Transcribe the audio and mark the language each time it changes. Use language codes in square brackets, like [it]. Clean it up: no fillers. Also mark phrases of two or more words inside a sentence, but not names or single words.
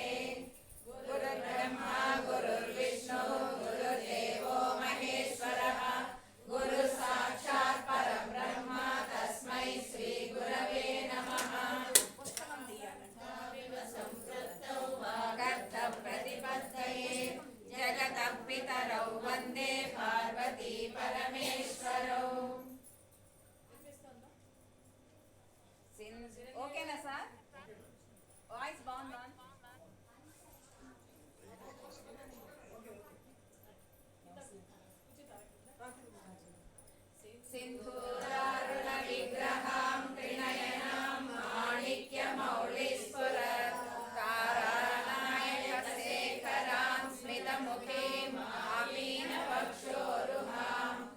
[sa] गुरुर्ब्रह्मा गुरुर्विष्णु गुरुर्देवो महेश्वरः गुरुः साक्षात् परब्रह्म तस्मै श्री गुरवे नमः। संपृक्तौ वागर्थप्रतिपत्तये जगतः पितरौ वन्दे पार्वती परमेश्वरौ। [te] ఓకేనా సార్? వాయిస్ బాగుందా? [sa] सिन्धूरारुण विग्रहां त्रिनयनां माणिक्यमौलिस्फुरत् तारानायकशेखरां स्मितमुखीं आमीनवक्षोरुहाम्